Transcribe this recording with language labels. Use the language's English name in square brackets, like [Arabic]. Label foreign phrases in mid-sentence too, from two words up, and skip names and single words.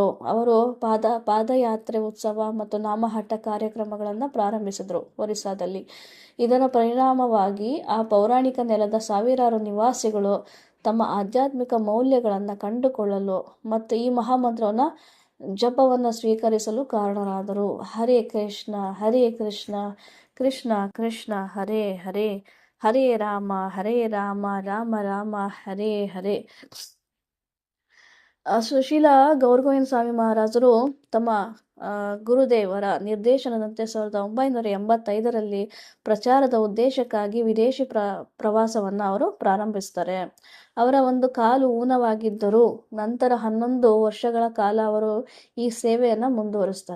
[Kannada] ಅವರು ಪಾದಯಾತ್ರೆ, ಉತ್ಸವ ಮತ್ತು ನಾಮಹಟ್ಟ ಕಾರ್ಯಕ್ರಮಗಳನ್ನು ಪ್ರಾರಂಭಿಸಿದರು ಒರಿಸ್ಸಾದಲ್ಲಿ. ಇದರ ಪರಿಣಾಮವಾಗಿ ಆ ಪೌರಾಣಿಕ ನೆಲದ ಸಾವಿರಾರು ನಿವಾಸಿಗಳು ತಮ್ಮ ಆಧ್ಯಾತ್ಮಿಕ ಮೌಲ್ಯಗಳನ್ನು ಕಂಡುಕೊಳ್ಳಲು ಮತ್ತು ಈ ಮಹಾಮಂತ್ರವನ್ನು ಜಪವನ್ನು ಸ್ವೀಕರಿಸಲು ಕಾರಣರಾದರು. [Sanskrit] ಹರೇ ಕೃಷ್ಣ ಹರೇ ಕೃಷ್ಣ ಕೃಷ್ಣ ಕೃಷ್ಣ ಹರೇ ಹರೇ, ಹರೇ ರಾಮ ರಾಮ ರಾಮ ಹರೇ ಹರೇ. [Kannada] ಸುಶೀಲ ಗೌರ್ ಗೋವಿಂದ್ ಸ್ವಾಮಿ ಮಹಾರಾಜರು ತಮ್ಮ ಗುರುದೇವರ ನಿರ್ದೇಶನದಂತೆ 1985ರಲ್ಲಿ ಪ್ರಚಾರದ ಉದ್ದೇಶಕ್ಕಾಗಿ ವಿದೇಶಿ ಪ್ರವಾಸವನ್ನು ಅವರು ಪ್ರಾರಂಭಿಸ್ತಾರೆ. ಅವರ ಒಂದು ಕಾಲು ಊನವಾಗಿದ್ದರೂ ನಂತರ 11 ವರ್ಷಗಳ ಕಾಲ ಅವರು ಈ ಸೇವೆಯನ್ನು ಮುಂದುವರಿಸ್ತಾರೆ.